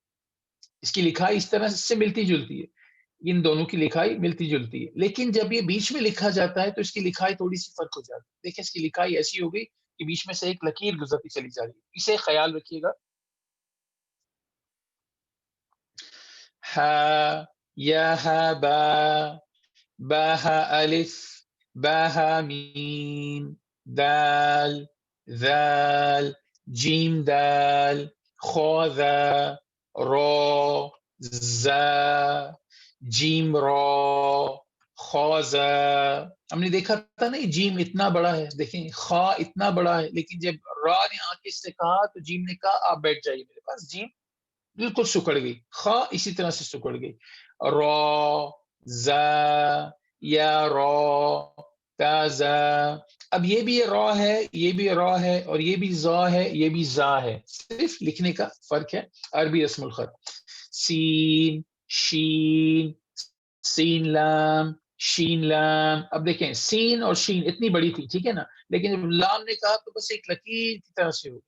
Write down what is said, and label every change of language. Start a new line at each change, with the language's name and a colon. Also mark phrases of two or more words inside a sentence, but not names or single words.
Urdu: اس کی لکھائی اس طرح سے ملتی جلتی ہے، ان دونوں کی لکھائی ملتی جلتی ہے. لیکن جب یہ بیچ میں لکھا جاتا ہے تو اس کی لکھائی تھوڑی سی فرق ہو جاتی ہے. دیکھیں اس کی لکھائی ایسی ہو گئی کہ بیچ میں سے ایک لکیر گزرتی چلی جا رہی ہے. اسے خیال رکھیے گا. ہا، یا ہا با، با ہا الف، با ہا میم، دال، ذال، جیم دال، خو ذا، رو، زا، جیم رو، خوزا. ہم نے دیکھا تھا نا یہ جیم اتنا بڑا ہے، دیکھیں خا اتنا بڑا ہے لیکن جب را نے آ کے اس سے کہا تو جیم نے کہا آپ بیٹھ جائیے میرے پاس. جیم بالکل سکڑ گئی، خا اسی طرح سے سکڑ گئی. رو، زا، یا رو، تازا. اب یہ بھی را ہے، یہ بھی را ہے اور یہ بھی زا ہے، یہ بھی زا ہے، صرف لکھنے کا فرق ہے. عربی رسم الخط. سین، شین، سین لام، شین لام. اب دیکھیں سین اور شین اتنی بڑی تھی، ٹھیک ہے نا، لیکن جب لام نے کہا تو بس ایک لکیر کی طرح سے ہو.